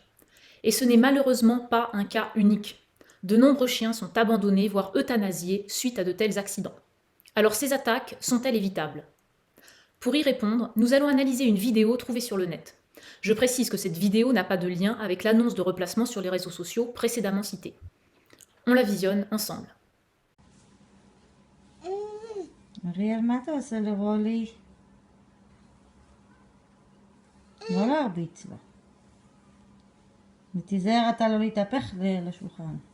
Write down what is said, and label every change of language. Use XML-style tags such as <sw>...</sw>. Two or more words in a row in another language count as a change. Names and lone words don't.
<fr>Et ce n'est malheureusement pas un cas unique. De nombreux chiens sont abandonnés, voire euthanasiés, suite à de tels accidents. Alors ces attaques sont-elles évitables? Pour y répondre, nous allons analyser une vidéo trouvée sur le net. Je précise que cette vidéo n'a pas de lien avec l'annonce de replacement sur les réseaux sociaux précédemment citée. On la visionne ensemble.</fr> <he>ריר, מה אתה עושה לרולי? לא להרביץ לו. ותיזהר אתה לא להתהפך לשולחן.</he>